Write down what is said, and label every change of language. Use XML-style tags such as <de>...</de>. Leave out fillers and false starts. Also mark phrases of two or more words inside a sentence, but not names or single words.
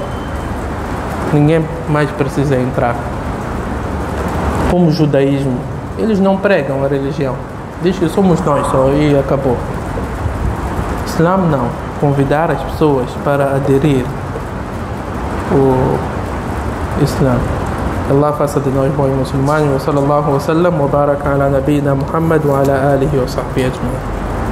<pt>Ninguém mais precisa entrar. Como o judaísmo, eles não pregam a religião. Diz que somos nós só e acabou. Islã não. Convidar as pessoas para aderir o Islã. Allah faça de nós bons muçulmanos.</pt> <ar>وصلى الله وسلم وبارك على نبينا محمد وعلى آله وصحبه أجمعين.</ar>